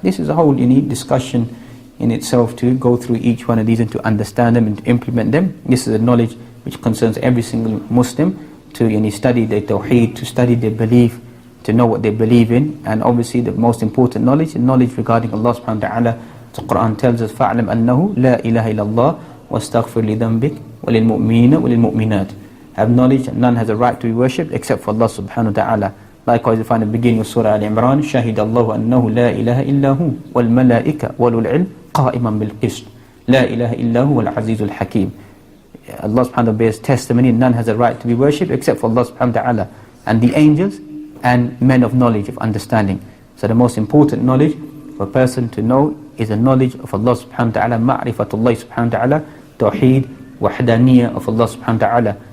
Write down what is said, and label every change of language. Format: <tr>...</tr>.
<en>This is a whole discussion in itself to go through each one of these and to understand them and to implement them. This is a knowledge which concerns every single Muslim, to study their tawheed, to study their belief, to know what they believe in. And obviously the most important knowledge is knowledge regarding Allah subhanahu wa ta'ala. The Quran tells us</en> <ar>فَاعْلَمْ أَنَّهُ لَا إِلَهَ إِلَّا اللَّهِ وَاسْتَغْفِرْ لِذَنْبِكَ وَلِلْمُؤْمِنِينَ وَلِلْمُؤْمِنَاتِ.</ar> <en>Have knowledge that none has a right to be worshipped except for Allah subhanahu wa ta'ala. Likewise, we find the beginning of Surah Al-Imran,</en> <ar>شَهِدَ اللَّهُ أَنَّهُ لَا إِلَهَ إِلَّا هُ وَالْمَلَائِكَةُ وَأُولُو الْعِلْمِ قَائِمًا بِالْقِسْطِ La ilaha illahu al-azizul hakim.</ar> <en>Allah subhanahu wa ta'ala bears testimony, none has a right to be worshipped except for Allah subhanahu wa ta'ala, and the angels and men of knowledge, of understanding. So the most important knowledge for a person to know is the knowledge of Allah subhanahu wa ta'ala, ma'rifatullah subhanahu wa ta'ala, tawheed, wahdaniyah of Allah subhanahu wa ta'ala.</en>